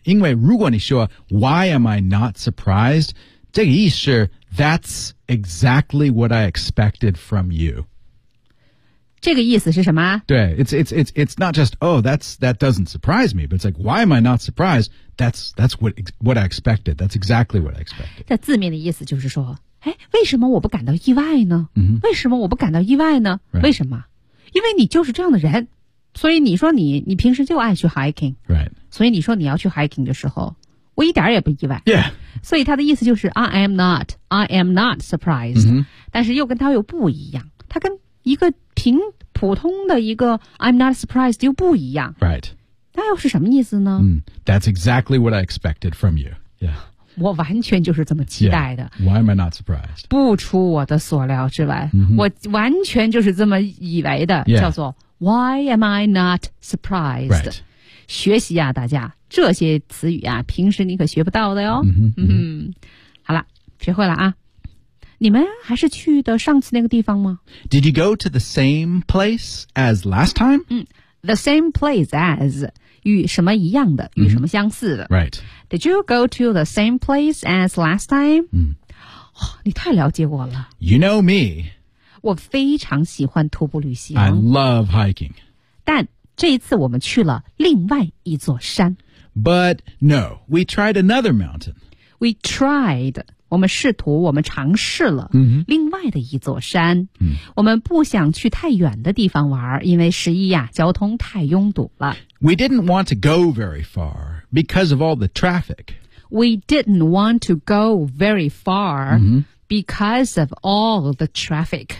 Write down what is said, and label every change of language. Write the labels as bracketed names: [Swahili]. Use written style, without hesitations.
[Chinese] 因为如果你说 [English] why am I not surprised, [Chinese] 这个意思 [English] that's exactly what I expected from you. [Chinese] 这个意思是什么 [English] 对 it's not just, oh, that doesn't surprise me, but it's like, why am I not surprised? That's what I expected. That's exactly what I expected. [Chinese] 这字面的意思就是说哎为什么我不感到意外呢、为什么我不感到意外呢、 [English] right. [Chinese] 为什么因为你就是这样的人所以你说你平时就爱去 hiking,、 [English] right. [Chinese] 所以你说你要去 hiking 的时候我一点也不意外。 [English] Yeah. [Chinese] 所以他的意思就是 [English] I am not surprised,、 [Chinese] 但是又跟他又不一样他跟一个挺普通的一个 [English] I'm not surprised [Chinese] 又不一样 [English] Right [Chinese] 那又是什么意思呢、 [English] That's exactly what I expected from you Yeah [Chinese] 我完全就是这么期待的、 [English] Why am I not surprised [Chinese] 不出我的所料之外、我完全就是这么以为的、叫做 [English] Why am I not surprised、 right. [Chinese] 学习啊大家这些词语啊平时你可学不到的哟、好了学会了啊你们还是去的上次那个地方吗 [English] ?Did you go to the same place as last time?、 The same place as, [Chinese] 与什么一样的、与什么相似的。 [English] Right. Did you go to the same place as last time?、 [Chinese] 你太了解我了。 [English] You know me. [Chinese] 我非常喜欢徒步旅行。 [English] I love hiking. [Chinese] 但这一次我们去了另外一座山。 [English] But no, we tried another mountain. We tried... [Chinese] 我们试图我们尝试了另外的一座山、我们不想去太远的地方玩因为十一呀、交通太拥堵了 [English] We didn't want to go very far because of all the traffic We didn't want to go very far because of all the traffic